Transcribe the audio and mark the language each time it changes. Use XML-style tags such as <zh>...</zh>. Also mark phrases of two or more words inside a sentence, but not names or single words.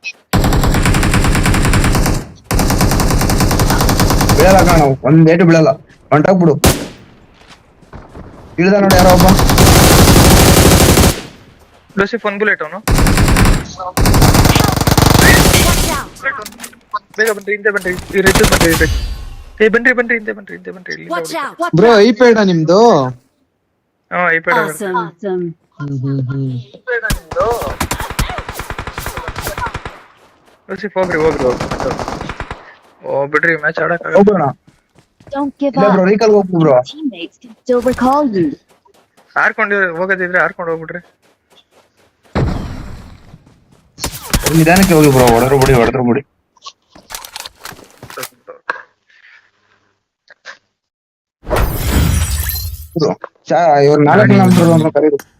<kn>ಬೀಳಲ್ಲ ಕಣ, ಒಂದ್ ಏಟು ಬೀಳಲ್ಲ, ಹೊಂಟೋಗ್ಬಿಡು. ಇಳ್ದ ನೋಡಿ ಯಾರೋ ಒಬ್ಬ. ಲೂಸಿಫ್ ಒಂದ್ ಬುಲೆಟ್ ಅವನು. ಬೇಗ ಬನ್ರಿ, ಹಿಂದೆ ಬನ್ರಿ, ಬನ್ರಿ ಹಿಂದೆ ಬನ್ರಿ.</kn> <en>Watch out!</en> <kn>ಬ್ರೋ ಐಪ್ಯಾಡ ನಿಮ್ದು? ಹಾ ಐಪ್ಯಾಡ್.</kn> <en>Awesome.</en> <kn>ಲೂಸಿಫ್ ಹೋಗ್ರಿ. ಓ ಬಿಡ್ರಿ, ಮ್ಯಾಚ್ ಆಡಕ್ ಹೋಗ್ಬಿಡೋಣ.</kn> <en>Don't give</en> <kn>ಇಲ್ಲ</kn> <en>up.</en> <kn>ಬ್ರೋ, ರೀಕಾಲ್ ಹೋಗ್ಬಿಡು ಬ್ರೋ.</kn> <en>Teammates can still recall you.</en> <kn>ಹಾರ್ಕೊಂಡು ಹೋಗೋದಿದ್ರೆ ಹಾರ್ಕೊಂಡು ಹೋಗ್ಬಿಡ್ರಿ. ನಿಧಾನಕ್ಕೆ ಹೋಗಿ ಬ್ರೋ, ಹೊಡೆದ್ರು ಬಿಡಿ. ಇವ್ರು 4 ಜನ ಕರೀರು.</kn>